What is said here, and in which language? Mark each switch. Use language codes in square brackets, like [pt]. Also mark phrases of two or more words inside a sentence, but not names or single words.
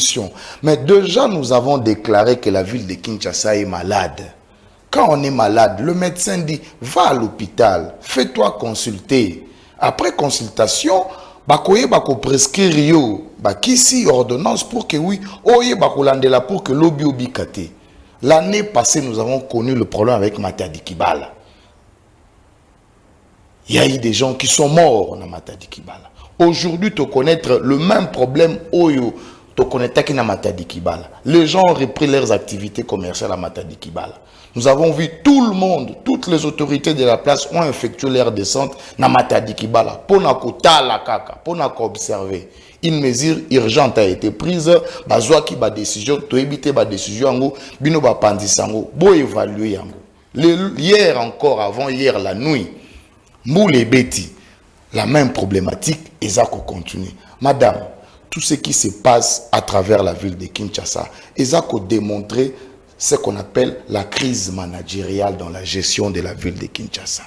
[fr] Mais déjà, nous avons déclaré que la ville de Kinshasa est malade. Quand on est malade, le médecin dit, va à l'hôpital, fais-toi consulter. Après consultation, [ln] bakoye bako prescrire yo, bakisi ordonnance [fr] pour que oui, [ln] oye bako landela [fr] pour que [ln] l'obi obi kate. [fr] L'année passée, nous avons connu le problème avec Matadi Kibala. Il y a eu des gens qui sont morts dans Matadi Kibala. Aujourd'hui, tu connaître le même problème oyo, tu connaître qui na Matadi Kibala. Les gens ont repris leurs activités commerciales à Matadi Kibala. Nous avons vu tout le monde, toutes les autorités de la place ont effectué leur descente dans Matadi Kibala pour la kaka, pour observer. Une mesure urgente a été prise, [ln] bazwa ki ba décision, to éviter ba décision ngo, bino ba pandisango, bo évaluer yango. [fr] Hier encore, avant hier la nuit, Moule Betty, la même problématique, et ça continue. Madame, tout ce qui se passe à travers la ville de Kinshasa, et ça démontré ce qu'on appelle la crise managériale dans la gestion de la ville de Kinshasa.